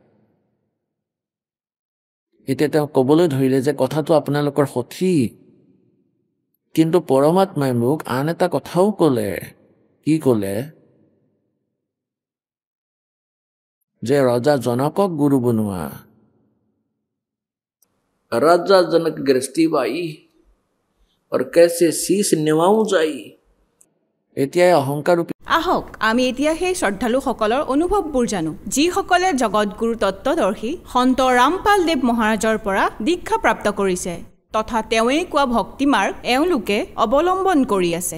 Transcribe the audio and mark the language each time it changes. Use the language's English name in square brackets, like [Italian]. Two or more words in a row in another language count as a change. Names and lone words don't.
[Assamese] এতিয়া তেওঁ ক'বলৈ ধৰিলে যে কথাটো আপোনালোকৰ সঠিক, কিন্তু পৰমাত্মাই মোক আন এটা কথাও ক'লে। কি ক'লে? যে ৰজা জনকক গুৰু বনোৱা। [Hindi] राजा जनक गृहस्थी बाई और कैसे शीश निवाऊं जाई। [Assamese] এতিয়াই অহংকাৰ ৰূপী। আহক আমি এতিয়া সেই শ্ৰদ্ধালুসকলৰ অনুভৱবোৰ জানো, যিসকলে জগতগুৰু তত্ত্বদৰ্শী সন্ত ৰামপাল দেৱ মহাৰাজৰ পৰা দীক্ষা প্ৰাপ্ত কৰিছে, তথা তেওঁৱেই কোৱা ভক্তি মাৰ্গ এওঁলোকে অৱলম্বন কৰি আছে।